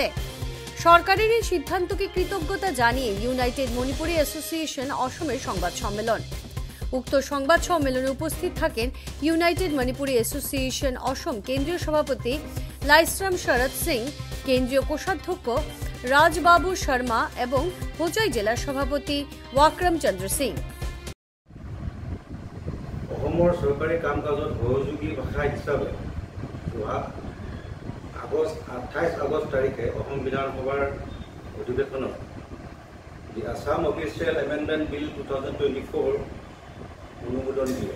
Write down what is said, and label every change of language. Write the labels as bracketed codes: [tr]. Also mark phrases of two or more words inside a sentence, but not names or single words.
[bn] সরকারের এই সিদ্ধান্তকে কৃতজ্ঞতা জানিয়ে ইউনাইটেড মণিপুরি অ্যাসোসিয়েশন অসমের সংবাদ সম্মেলন। উক্ত সংবাদ সম্মেলনে উপস্থিত থাকেন ইউনাইটেড মণিপুরি অ্যাসোসিয়েশন অসম কেন্দ্রীয় সভাপতি লাইশ্রাম শরৎ সিং, কেন্দ্রীয় কোষাধ্যক্ষ রাজবাবু শর্মা এবং হোজাই জেলার সভাপতি ওয়াক্রম চন্দ্র সিং। [as] অসমৰ চৰকাৰী কাম কাজত সহযোগী ভাষা হিচাপে 28 আগষ্ট তাৰিখে অসম বিধানসভাৰ অধিৱেশনত দি আছাম অফিচিয়েল এমেণ্ডমেণ্ট বিল 2024 অনুমোদন দিয়ে।